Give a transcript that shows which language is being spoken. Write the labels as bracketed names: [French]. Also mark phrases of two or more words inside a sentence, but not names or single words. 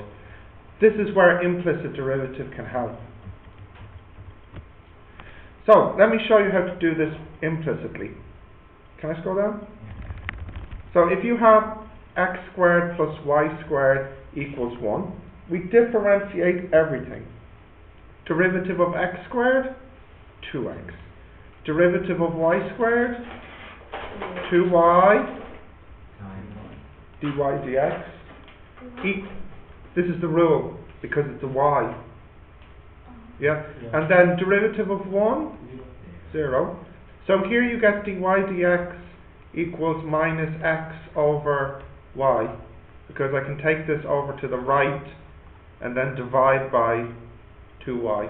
[English] This is where implicit derivative can help. So, let me show you how to do this implicitly. Can I scroll down? So, if you have x squared plus y squared equals 1, we differentiate everything. Derivative of x squared, 2x. Derivative of y squared, 2y, dy dx. This is the rule, because it's a y. Yeah? And then derivative of 1, 0. So here you get dy dx equals minus x over y, because I can take this over to the right and then divide by 2y.